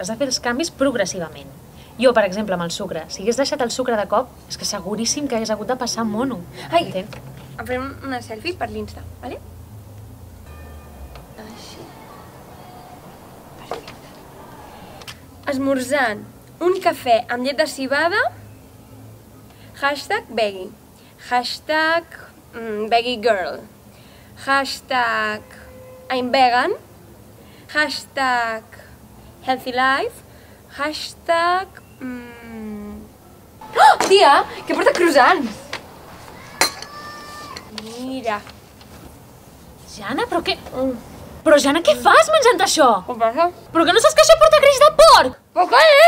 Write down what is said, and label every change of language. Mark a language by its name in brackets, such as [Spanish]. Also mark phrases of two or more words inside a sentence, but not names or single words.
[Catalan] Has de fer els canvis progressivament. Jo, per exemple, amb el sucre, si hagués deixat el sucre de cop, és que seguríssim que hagués hagut de passar mono. Ai, Entens? em farem una selfie per l'Insta, vale? Així. Perfecte. Esmorzant un cafè amb llet de civada, [English] #veggie, #veggie girl, #I'm vegan, #healthy life, [Catalan] Oh, tia, que porta croissants! Mira. Jana, però què... Però, Jana, què fas menjant això? Què passa? Però que no saps que això porta greix de porc? Però què és,